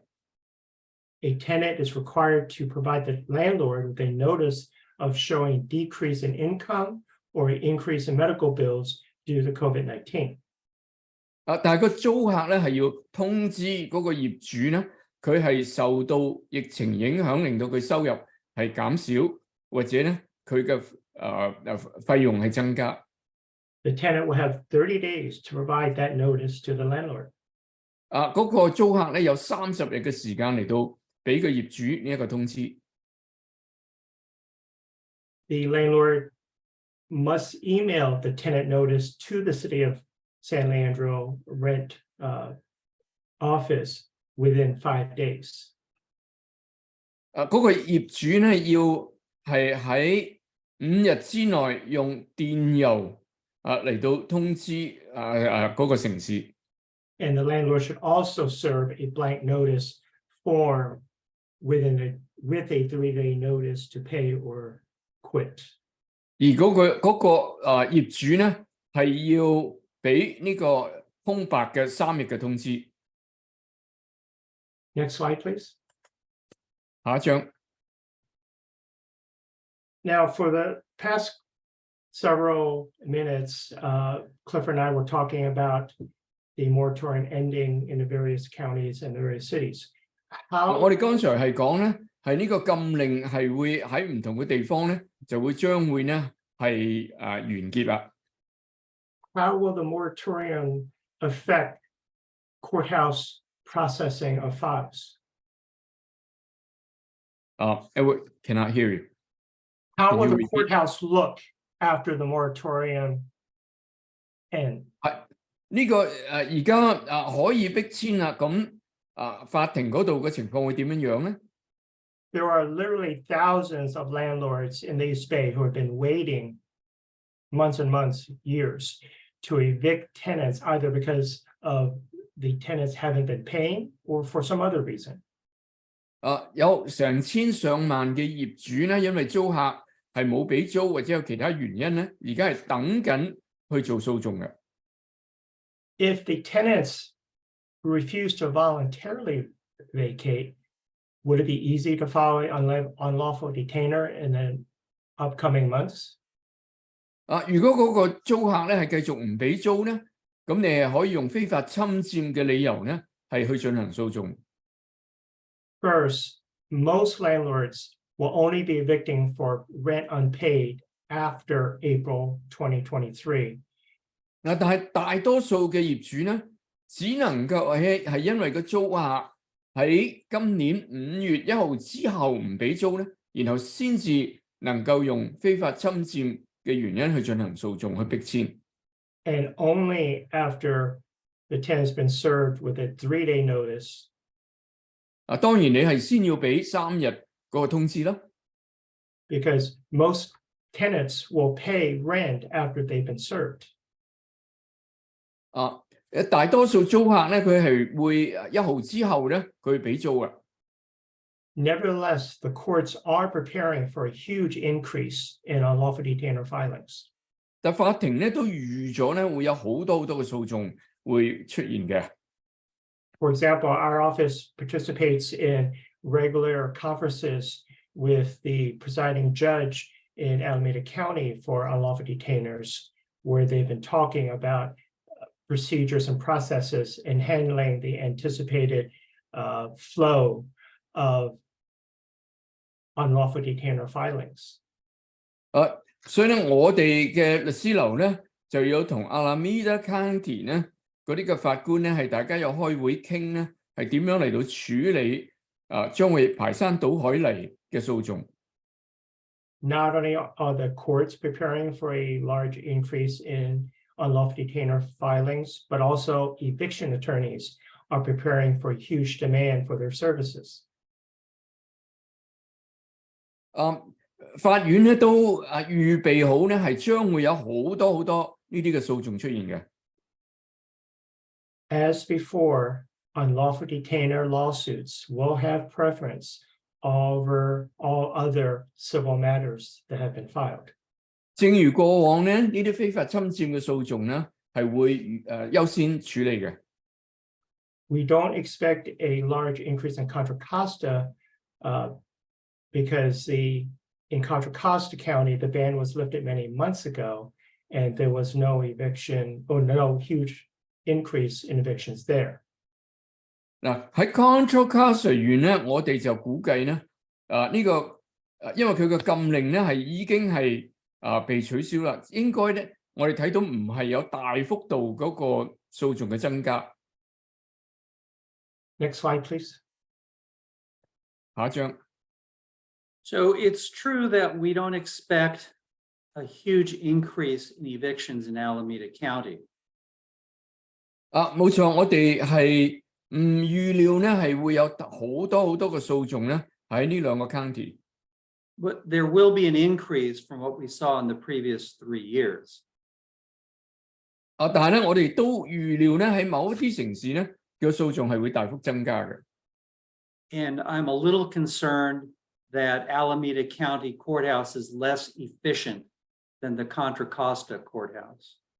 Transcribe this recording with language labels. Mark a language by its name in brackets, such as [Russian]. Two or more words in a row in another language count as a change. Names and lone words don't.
[English] A tenant is required to provide the landlord with a notice of showing decrease in income or an increase in medical bills due to COVID-19. [Cantonese] 但係個租客咧係要通知嗰個業主咧，佢係受到疫情影響，令到佢收入係減少，或者咧佢嘅費用係增加。 [English] The tenant will have 30 days to provide that notice to the landlord. [Cantonese] 嗰個租客咧有30日嘅時間嚟到俾個業主呢一個通知。 [English] The landlord must email the tenant notice to the city of San Leandro rent office within 5 days. [Cantonese] 嗰個業主咧要係喺5日之內用電郵嚟到通知嗰個城市。 [English] And the landlord should also serve a blank notice form with a 3-day notice to pay or quit. [Cantonese] 而嗰個業主咧係要俾呢個空白嘅3日嘅通知。 [English] Next slide, please. [Cantonese] 下一張。 [English] Now, for the past several minutes, Clifford and I were talking about the moratorium ending in the various counties and the various cities. [Cantonese] 我哋剛才係講咧，係呢個禁令係會喺唔同嘅地方咧，就會將會咧係完結啦。 [English] How will the moratorium affect courthouse processing of files? Edward cannot hear you. How Can will you the repeat? courthouse look after the moratorium end? [Cantonese] 呢個而家可以逼遷啦，咁法庭嗰度嘅情況會點樣樣咧？ [English] There are literally thousands of landlords in the East Bay who have been waiting months and months, years, to evict tenants either because of the tenants haven't been paying or for some other reason. [Cantonese] 有成千上萬嘅業主咧，因為租客係冇俾租或者有其他原因咧，而家係等緊去做訴訟嘅。 [English] If the tenants refuse to voluntarily vacate, would it be easy to file an unlawful detainer in the upcoming months? [Cantonese] 如果嗰個租客咧係繼續唔俾租咧，咁你係可以用非法侵佔嘅理由咧係去進行訴訟。 [English] First, most landlords will only be evicting for rent unpaid after April 2023. [Cantonese] 但係大多數嘅業主咧，只能夠係因為個租客喺今年5月1號之後唔俾租咧，然後先至能夠用非法侵佔嘅原因去進行訴訟去逼遷。 [English] And only after the tenant's been served with a 3-day notice. [Cantonese] 當然你係先要俾3日嗰個通知啦。 [English] Because most tenants will pay rent after they've been served. [Cantonese] 大多數租客咧，佢係會1號之後咧，佢俾租啊。 [English] Nevertheless, the courts are preparing for a huge increase in unlawful detainer filings. [Cantonese] 但法庭咧都預咗咧會有好多嘅訴訟會出現嘅。 [English] For example, our office participates in regular conferences with the presiding judge in Alameda County for unlawful detainers, where they've been talking about procedures and processes in handling the anticipated flow of unlawful detainer filings. [Cantonese] 所以咧，我哋嘅律師樓咧就有同 Alameda County 咧嗰啲嘅法官咧係大家有開會傾咧，係點樣嚟到處理將會排山倒海嚟嘅訴訟。 [English] Not only are the courts preparing for a large increase in unlawful detainer filings, but also eviction attorneys are preparing for huge demand for their services. [Cantonese] 法院咧都預備好咧，係將會有好多呢啲嘅訴訟出現嘅。 [English] As before, unlawful detainer lawsuits will have preference over all other civil matters that have been filed. [Cantonese] 正如過往咧，呢啲非法侵佔嘅訴訟咧，係會優先處理嘅。 [English] We don't expect a large increase in Contra Costa because in Contra Costa County, the ban was lifted many months ago, and there was no eviction or no huge increase in evictions there. [Cantonese] 嗱喺 Contra Costa 縣咧，我哋就估計咧，呢個因為佢嘅禁令咧係已經係被取消啦，應該咧我哋睇到唔係有大幅度嗰個訴訟嘅增加。 [English] Next slide, please. [Cantonese] 下一張。 [English] So it's true that we don't expect a huge increase in evictions in Alameda County. [Cantonese] 冇錯，我哋係唔預料咧係會有好多嘅訴訟咧喺呢兩個 county。 [English] But there will be an increase from what we saw in the previous 3 years. [Cantonese] 但係咧，我哋都預料咧喺某一啲城市咧嘅訴訟係會大幅增加嘅。 [English] And I'm a little concerned that Alameda County Courthouse is less efficient than the Contra Costa Courthouse.